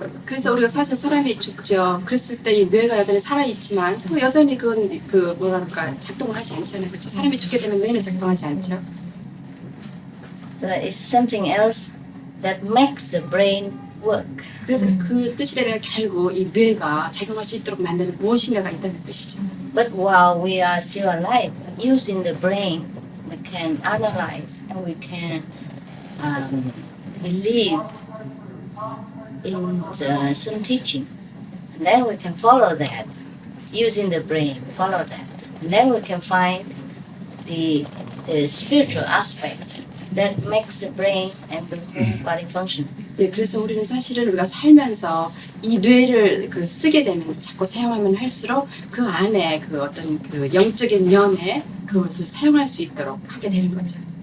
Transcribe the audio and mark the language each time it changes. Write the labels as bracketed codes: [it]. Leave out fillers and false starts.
[ko] 그래서 우리가 사실 사람이 죽죠. 그랬을 때 이 뇌가 여전히 살아 있지만 또 여전히 그 뭐랄까 작동을 하지 않잖아요. 그렇죠? 사람이 죽게 되면 뇌는 작동하지 않죠. [en] So it's something else that makes the brain work. [ko] 그래서 그 뜻이라는 결국 이 뇌가 작용할 수 있도록 만드는 무엇인가가 있다는 뜻이죠. [en] But while we are still alive, using the brain, we can analyze and we can believe in some teaching. And then we can follow that, using the brain, follow that. And then we can find the spiritual aspect that makes the brain and the whole body function. [ko] 예, 그래서 우리는 사실은 우리가 살면서 이 뇌를 그 쓰게 되면 자꾸 사용하면 할수록 그 안에 그 어떤 그 영적인 면에 그것을 사용할 수 있도록 하게 되는 거죠.